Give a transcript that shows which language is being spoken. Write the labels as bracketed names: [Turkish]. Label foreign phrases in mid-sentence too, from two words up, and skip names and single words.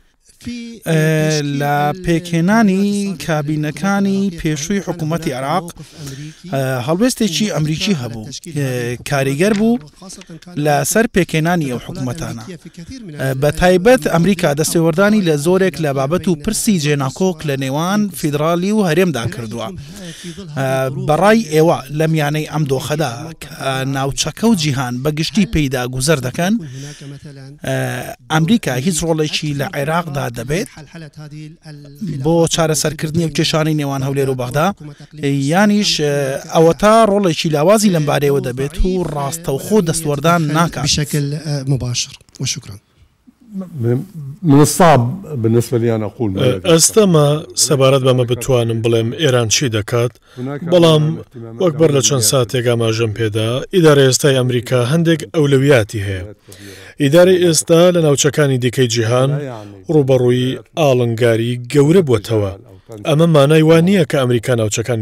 [Central Kurdish] لە پێکهێنانی کابینەکانی پێشووی حکوومەتی عێراق هەڵوێستێکی ئەمریکی هەبوو کاریگەر بوو لەسەر پێکهێنانی ئەو حکوومەتانە بە تایبەت ئەمریکا دەستێوەردانی لە زۆرێک لە بابەت و پرسی جێناکۆک لە نێوان فیدرالی و هەرێمدا کردووە بەڕای ئێوە لە میانەی ئەم دۆخەدا کە ناوچەکە و جیهان بەگشتی پێیدا گوزەر دەکەن ئەمریکا هیچ ڕۆڵێکی لە عێراقدا دەبێت بۆ چارەسەرکردنی و کێشانی نێوان هەولێر و بەغدا یانیش ئەوە تا ڕۆڵێکی لاوازی لەم بارەیەوە دەبێت و ڕاستەوخۆ دەستوەردان ناکات [Arabic] بشكل مباشر وشكرا. من الصعب بالنسبة لي أن أقول [Central Kurdish] ئەستەما سەبارەت بەمە بتوانم بڵێم ئێران چی دەکات بەڵام وەک بەر لە چەند ساتێک ئاماژەم پێدا ئیدارە ئێستای ئەمریکا هەندێک ئەولەویاتی هەیە ئیدارە ئێستا لە ناوچەکانی دیکەی جیهان ڕوبەڕووی ئاڵنگاری گەورە بووەتەوە ئەمە مانای وان نییە کە ئەمریکا ناوچەکانی